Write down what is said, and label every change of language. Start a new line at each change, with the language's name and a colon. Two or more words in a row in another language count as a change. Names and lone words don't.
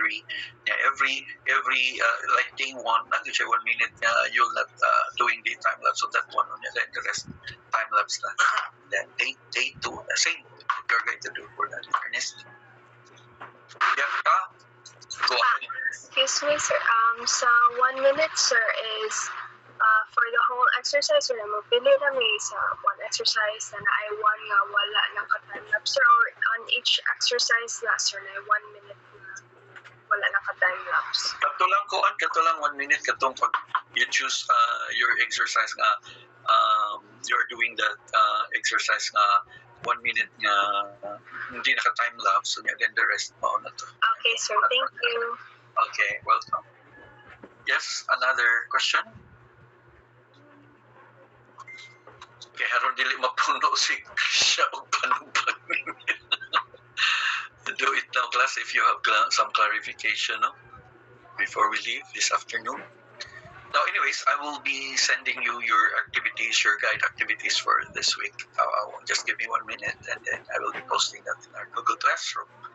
English: Yeah, every like day 1, not just 1 minute you'll not doing the time lapse, so that one on then the rest time lapse na. Then day 2, same you're going to do for that. Ernest. Yeah, go ahead. Excuse me, sir. Sa 1 minute, sir, is for the whole exercise,
Cebuano: sir, mapili na may sa
English: one exercise
Cebuano: na ay one nga wala ng ka-time-lapse, sir, or
English: on each exercise
Cebuano: na, sir, na 1 minute na wala ng ka-time-lapse. Kato lang 1 minute katong pag
English: you choose your exercise
Cebuano: nga
English: you're doing that exercise
Cebuano: nga 1 minute nga hindi naka-time lapse,
English: so then the rest
Cebuano: mao na to.
English: Okay, sir. Thank you. Okay, welcome. Yes, another question?
Cebuano: Okay, haron dili mapuno siya og panubag ninyo.
English: Do it now, class, if you have some clarification, no? Before we leave this afternoon. Now, anyways, I will be sending you your activities, your guide activities for this week. Just give me 1 minute, and then I will be posting that in our Google Classroom.